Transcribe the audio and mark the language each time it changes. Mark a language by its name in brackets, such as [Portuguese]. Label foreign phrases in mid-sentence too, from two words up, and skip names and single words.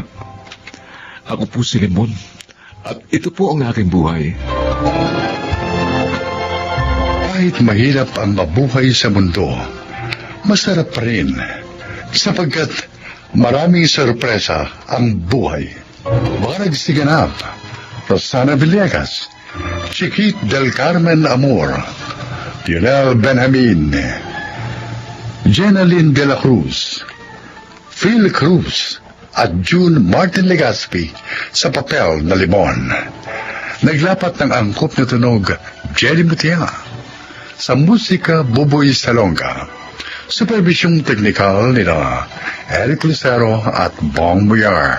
[Filipino] Ako po si Limon, at ito po ang aking buhay. Kahit mahirap ang mabuhay sa mundo, masarap pa rin sapagkat maraming sorpresa ang buhay. Mga nagsiganap, Rosana Villegas, Chiquit del Carmen Amor, Lionel Benjamin, Jenaline de la Cruz, Phil Cruz, at June Martin Legaspi sa papel na Limon. Naglapat ng angkop na tunog, Jelly Mutia. Sa musika, Buboy Salonga. Supervisyong teknikal nila Eric Lucero at Bong Muyar.